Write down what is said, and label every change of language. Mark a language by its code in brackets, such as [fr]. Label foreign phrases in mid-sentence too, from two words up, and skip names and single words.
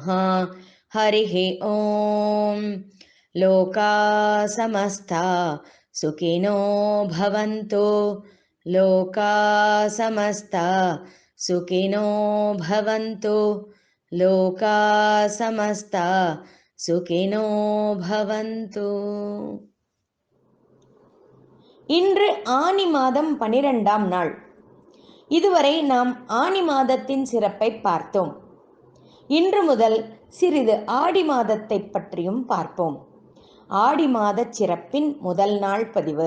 [sa] हरिः ॐ लोका समस्ता सुखिनो भवन्तु लोका समस्ता सुखिनो भवन्तु लोका समस्ता सुखिनो भवन्तु। [ta] இன்று ஆனி மாதம் 12ஆம் நாள். இதுவரை நாம் ஆனி மாதத்தின் சிறப்பை பார்த்தோம். இன்று முதல் சிறிது ஆடி மாதத்தை பற்றியும் பார்ப்போம். ஆடி மாத சிறப்பின் முதல் நாள் பதிவு.